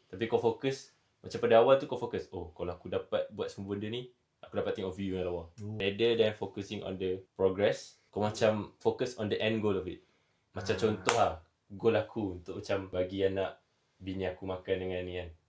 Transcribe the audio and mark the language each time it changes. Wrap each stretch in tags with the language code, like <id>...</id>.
<ms>Tapi kau fokus macam pada awal tu kau fokus, kalau aku dapat buat semua benda ni, aku dapat tengok view yang lawa.</ms> <en>Rather than focusing on the progress,</en> <ms>kau macam</ms> <en>focus on the end goal of it.</en> <ms>Macam contoh lah, goal aku untuk macam bagi anak bini aku makan dengan ni kan.</ms>